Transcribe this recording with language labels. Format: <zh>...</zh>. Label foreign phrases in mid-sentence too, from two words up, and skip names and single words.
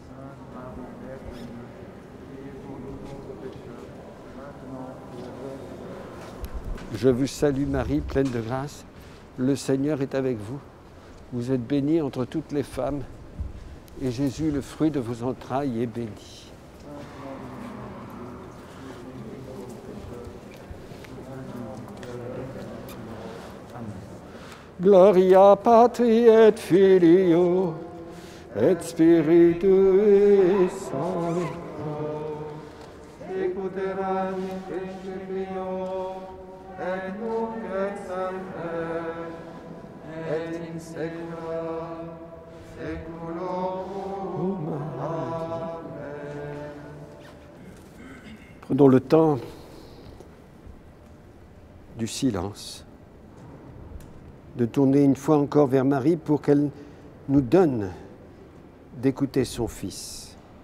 <fr>Je vous salue Marie, pleine de grâce, le Seigneur est avec vous. Vous êtes bénie entre toutes les femmes, et Jésus, le fruit de vos entrailles, est béni.</fr> <la>Gloria Patri et Filio et Spiritui Sancto. Écoutera Filio et nunc et semper et in saecula saeculorum. Amen.</la> <fr>Prenons le temps du silence, de tourner une fois encore vers Marie pour qu'elle nous donne d'écouter son Fils,</fr>